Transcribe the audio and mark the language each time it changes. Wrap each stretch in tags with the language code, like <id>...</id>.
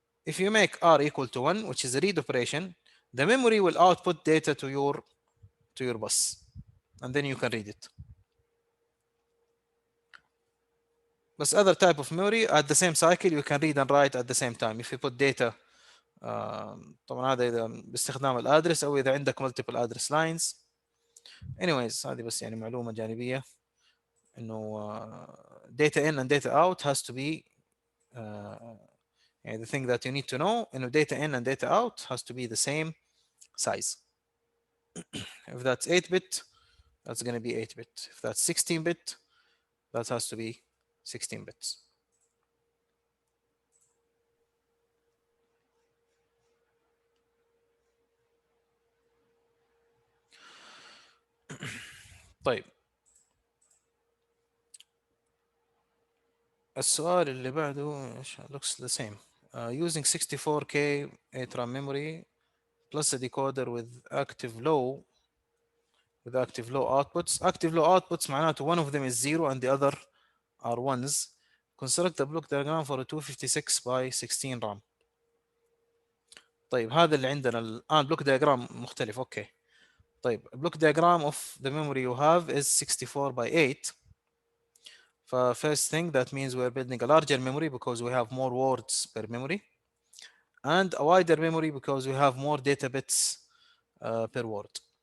<en>If you make r equal to 1, which is a read operation, the memory will output data to your bus, and then you can read it. But other type of memory at the same cycle you can read and write at the same time. If you put data</en> <ar>طبعا هذا إذا باستخدام الادرس أو إذا عندك</ar> <en>multiple address lines. Anyways</en> <ar>هذه بس يعني معلومة جانبية إنه</ar> <en>data in and data out has to be يعني the thing that you need to know إنه data in and data out has to be the same size. If that's 8-bit, that's going to be 8-bit. If that's 16-bit, that has to be 16 bits.</en> <ar>طيب السؤال اللي بعده</ar> <en>looks the same. Using 64K 8 RAM memory plus a decoder with active low outputs. Active low outputs</en> <ar>معناته</ar> <en>one of them is 0 and the other are ones. Construct a block diagram for a 256 by 16 RAM.</en> <ar>طيب هذا اللي عندنا الآن block diagram مختلف. اوكي طيب</ar> <en>block diagram of the memory you have is 64 by 8. First thing, that means we're building a larger memory because we have more words per memory, and a wider memory because we have more data bits per word.</en>